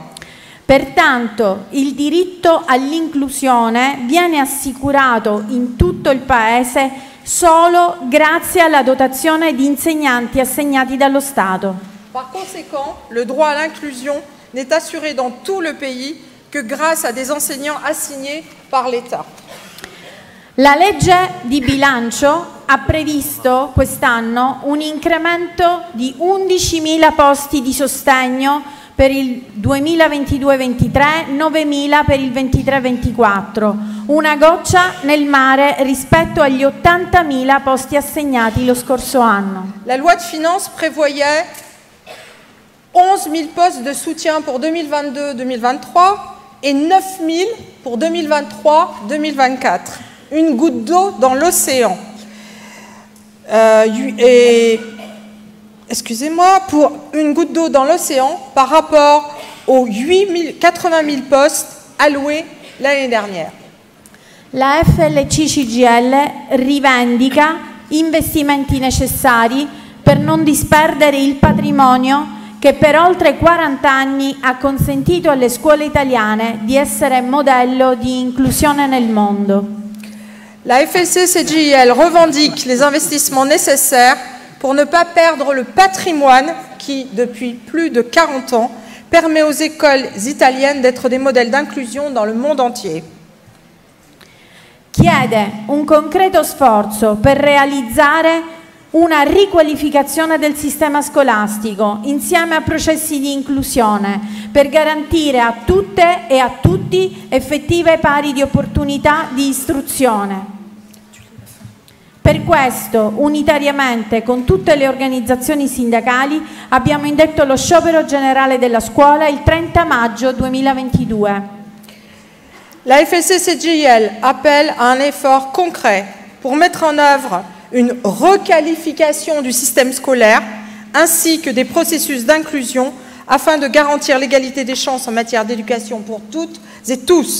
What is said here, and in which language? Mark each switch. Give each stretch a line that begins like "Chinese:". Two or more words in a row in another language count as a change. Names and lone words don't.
Italian: Pertanto il diritto all'inclusione viene assicurato in tutto il Paese solo grazie alla dotazione di insegnanti assegnati dallo Stato.
French: Par conséquent, le droit à l'inclusion n'est assuré dans tout le pays que grâce à des enseignants assignés par l'État.
Italian: La legge di bilancio ha previsto quest'anno un incremento di 11.000 posti di sostegno per il 2022-23, 9.000 per il 23-24, una goccia nel mare rispetto agli 80.000 posti assegnati lo scorso anno.
French: La loi de finances prévoyait 11.000 postes de soutien pour 2022-2023 et 9.000 pour 2023-2024. Une goutte d'eau dans l'océan. Excusez-moi, pour une goutte d'eau dans l'océan par rapport aux 80 000 postes alloués l'année dernière.
Italian: La FLC-CGIL rivendica investimenti necessari per non disperdere il patrimonio che per oltre 40 anni ha consentito alle scuole italiane di essere modello di inclusione nel mondo.
French: La FLC-CGIL revendique les investissements nécessaires pour ne pas perdre le patrimoine qui, depuis plus de 40 ans, permet aux écoles italiennes d'être des modèles d'inclusion dans le monde entier.
Italian: Chiede un concreto sforzo per realizzare una riqualificazione del sistema scolastico insieme a processi di inclusione per garantire a tutte e a tutti effettive pari di opportunità di istruzione. Per questo, unitariamente con tutte le organizzazioni sindacali, abbiamo indetto lo sciopero generale della scuola il 30 maggio 2022.
French: La FLC-CGIL appelle à un effort concret pour mettre en œuvre une requalification du système scolaire ainsi que des processus d'inclusion afin de garantir l'égalité des chances en matière d'éducation pour toutes et tous.